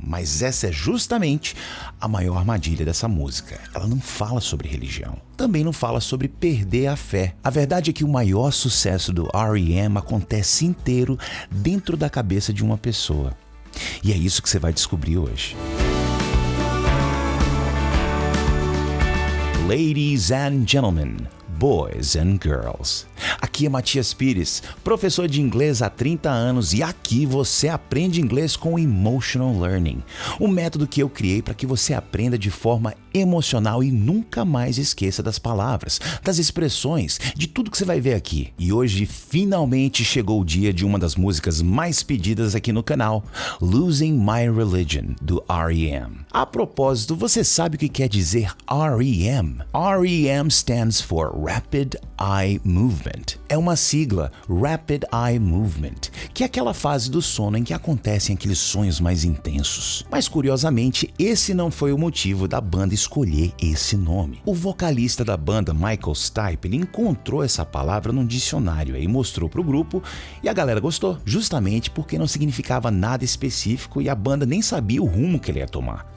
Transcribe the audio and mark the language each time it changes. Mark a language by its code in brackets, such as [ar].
[pt] Mas essa é justamente a maior armadilha dessa música. Ela não fala sobre religião. Também não fala sobre perder a fé. A verdade é que o maior sucesso do R.E.M. acontece inteiro dentro da cabeça de uma pessoa. E é isso que você vai descobrir hoje. [en] Ladies and gentlemen, boys and girls. [pt] Aqui é Matias Pires, professor de inglês há 30 anos, e aqui você aprende inglês com Emotional Learning, um método que eu criei para que você aprenda de forma emocional e nunca mais esqueça das palavras, das expressões, de tudo que você vai ver aqui. E hoje finalmente chegou o dia de uma das músicas mais pedidas aqui no canal, Losing My Religion, do R.E.M. A propósito, você sabe o que quer dizer R.E.M.? [en] R.E.M. stands for Rapid Eye Movement. [pt] É uma sigla, Rapid Eye Movement, que é aquela fase do sono em que acontecem aqueles sonhos mais intensos. Mas curiosamente, esse não foi o motivo da banda escolher esse nome. O vocalista da banda, Michael Stipe, ele encontrou essa palavra num dicionário e mostrou pro grupo, e a galera gostou, justamente porque não significava nada específico e a banda nem sabia o rumo que ele ia tomar.